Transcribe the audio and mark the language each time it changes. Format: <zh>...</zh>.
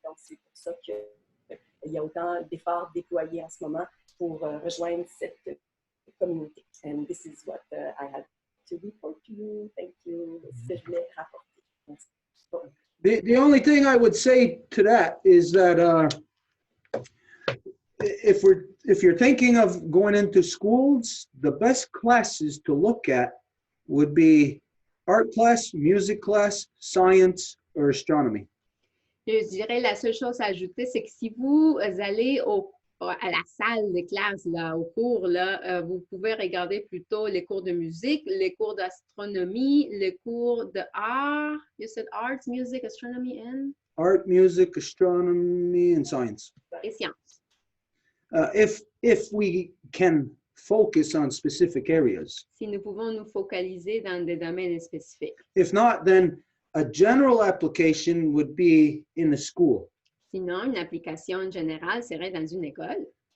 <fr>Donc, c'est pour ça qu'il y a autant d'efforts déployés en ce moment pour rejoindre cette communauté.</fr> <en>And this is what I had to report to you. Thank you.</en> <fr>C'est ce que je voulais rapporter.</fr> <en>The only thing I would say to that is that if you're thinking of going into schools, the best classes to look at would be art class, music class, science, or astronomy.</en> <fr>Je dirais la seule chose à ajouter, c'est que si vous allez à la salle de classe, là, au cours, là, vous pouvez regarder plutôt les cours de musique, les cours d'astronomie, les cours d'art.</fr> <en>You said arts, music, astronomy, and? Art, music, astronomy, and science.</en> <fr>Et sciences.</fr> <en>If we can focus on specific areas.</en> <fr>Si nous pouvons nous focaliser dans des domaines spécifiques.</fr> <en>If not, then a general application would be in a school.</en> <fr>Sinon, une application générale serait dans une école.</fr>